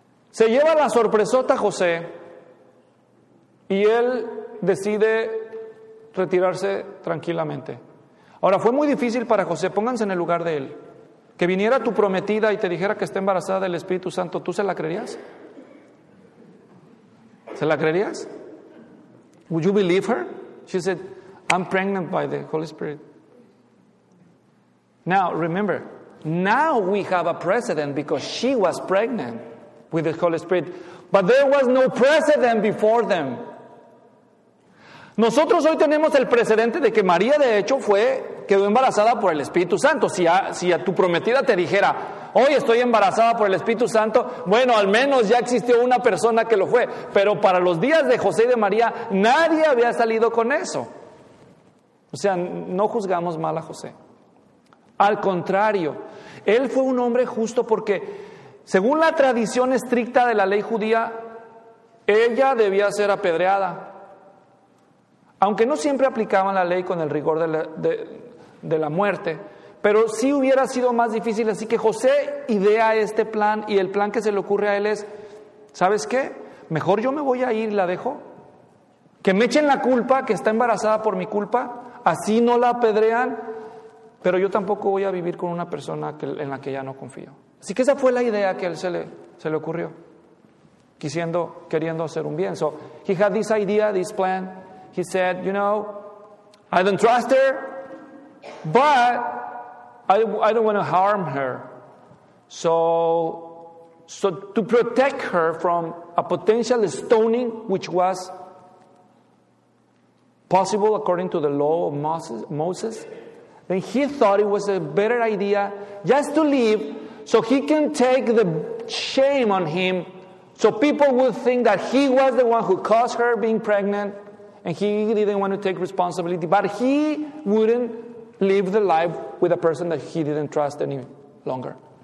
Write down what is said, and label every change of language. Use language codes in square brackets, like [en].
[es] Se lleva la sorpresota José, y él decide retirarse tranquilamente. Ahora, fue muy difícil para José. Pónganse en el lugar de él. Que viniera tu prometida y te dijera que está embarazada del Espíritu Santo, ¿tú se la creerías? ¿Se la creerías? [en] Would you believe her? She said, I'm pregnant by the Holy Spirit. Now, remember, now we have a precedent because she was pregnant with the Holy Spirit. But there was no precedent before them. [es] Nosotros hoy tenemos el precedente de que María, de hecho, quedó embarazada por el Espíritu Santo. Si a tu prometida te dijera, hoy estoy embarazada por el Espíritu Santo, bueno, al menos ya existió una persona que lo fue. Pero para los días de José y de María, nadie había salido con eso. O sea, no juzgamos mal a José. Al contrario, él fue un hombre justo porque, según la tradición estricta de la ley judía, ella debía ser apedreada. Aunque no siempre aplicaban la ley con el rigor de la muerte, pero sí hubiera sido más difícil. Así que José idea este plan, y el plan que se le ocurre a él es, ¿sabes qué? Mejor yo me voy a ir y la dejo. Que me echen la culpa, que está embarazada por mi culpa, así no la apedrean, pero yo tampoco voy a vivir con una persona en la que ya no confío. Así que esa fue la idea que a él se le ocurrió. queriendo hacer un bien. [en] So he had this idea, this plan. He said, you know, I don't trust her, but I don't want to harm her. So to protect her from a potential stoning, which was possible according to the law of Moses, then he thought it was a better idea just to leave so he can take the shame on him, so people would think that he was the one who caused her being pregnant, and he didn't want to take responsibility, but he wouldn't live the life with a person that he didn't trust any longer.